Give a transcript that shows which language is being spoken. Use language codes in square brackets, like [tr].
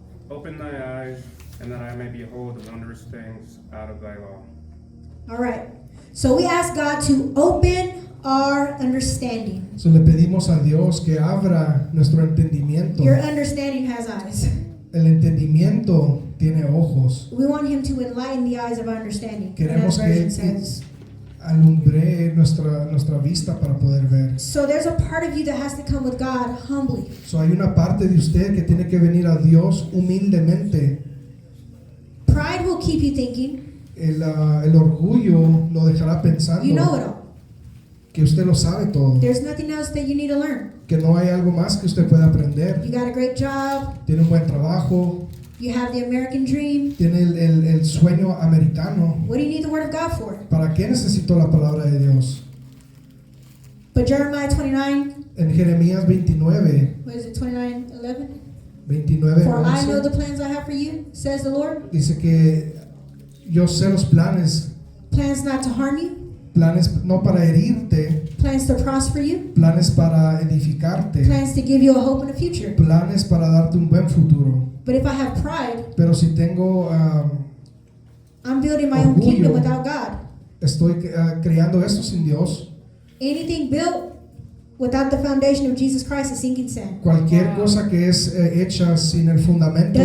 [en] Open thy eyes, and that I may behold the wondrous things out of thy law. all right. So we ask God to open our understanding. [es] So le pedimos a Dios que abra nuestro entendimiento. [en] Your understanding has eyes. [es] El entendimiento tiene ojos. [en] We want Him to enlighten the eyes of our understanding. [es] Queremos [en] That [es] que [en] version [es] Él [en] says. [es] alumbre nuestra vista para poder ver. [en] So there's a part of you that has to come with God humbly. [es] So hay una parte de usted que tiene que venir a Dios humildemente. [en] Pride will keep you thinking [es] El orgullo lo dejará pensando [en] you know it all. [es] que usted lo sabe todo, [en] There's nothing else that you need to learn. [es] que no hay algo más que usted pueda aprender. [en] You got a great job. [es] Tiene un buen trabajo, [en] You have the American dream. [es] tiene el sueño americano. [en] What do you need the Word of God for? [es] ¿Para qué necesito la palabra de Dios? [en] But Jeremiah 29, [es] En Jeremías 29, what is it, 29:11? 29, [en] For I know [es] 11, [en] the plans I have for you, says the Lord. [es] dice que yo sé los planes, [en] Plans not to harm you, [es] planes no para herirte, [en] plans to prosper you, [es] planes para edificarte, [en] plans to give you a hope and a future. [es] planes para darte un buen futuro. [en] But if I have pride, [es] Pero si tengo, [en] I'm building my own [es] Orgullo. [en] kingdom without God. [es] estoy creando esto sin Dios, [en] Anything built without the foundation of Jesus Christ is sinking sand. [es] cualquier cosa que es hecha sin el fundamento de